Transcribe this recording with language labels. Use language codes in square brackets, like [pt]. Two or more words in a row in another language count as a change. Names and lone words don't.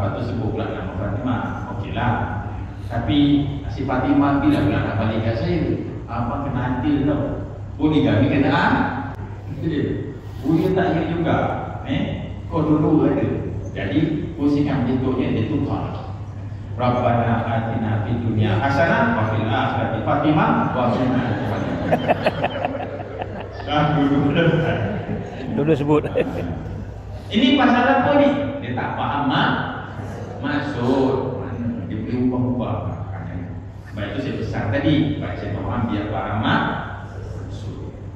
[ms] Lepas tu sebut pula nama Fatimah, okeylah. Tapi si Fatimah bila pula nak balik kat saya, abang kena adil tau. Poligami kena Buya tak ya juga. Kau dulu ada. Jadi pusingan bentuknya dia tukar. [ar] ربنا آتنا في الدنيا حسنة وفي الآخرة Fatimah وقنا [ms] Dulu sebut. Ini pasal apa ni? Dia tak faham maksud. Dia boleh ubah-ubah. Sebab itu saya pesan tadi, baca faham biar faham maksud.